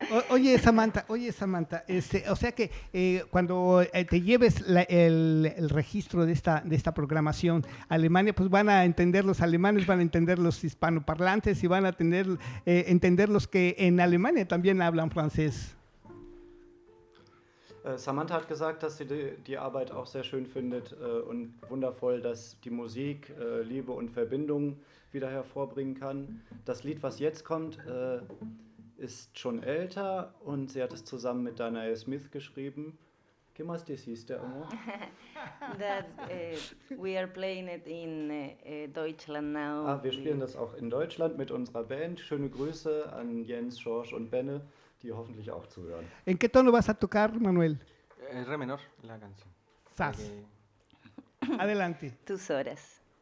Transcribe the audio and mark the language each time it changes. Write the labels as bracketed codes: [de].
[es] Oye, Samantha, o sea que cuando te lleves el registro de esta programación a Alemania, pues van a entender los alemanes, van a entender los hispanoparlantes y van a entender los que en Alemania también hablan francés. [de] Samantha hat gesagt, dass sie die Arbeit auch sehr schön findet und wundervoll, dass die Musik Liebe und Verbindung wieder hervorbringen kann. Das Lied, was jetzt kommt, ist schon älter und sie hat es zusammen mit Danae Smith geschrieben. [es] ¿Qué más deciste, amor? [en] That we are playing it in Deutschland now. [de] Wir spielen das auch in Deutschland mit unserer Band. Schöne Grüße an Jens, George und Benne, die hoffentlich auch zuhören. [es] ¿En qué tono vas a tocar, Manuel? Re menor, la canción. Sas. Porque- Adelante. Tus horas.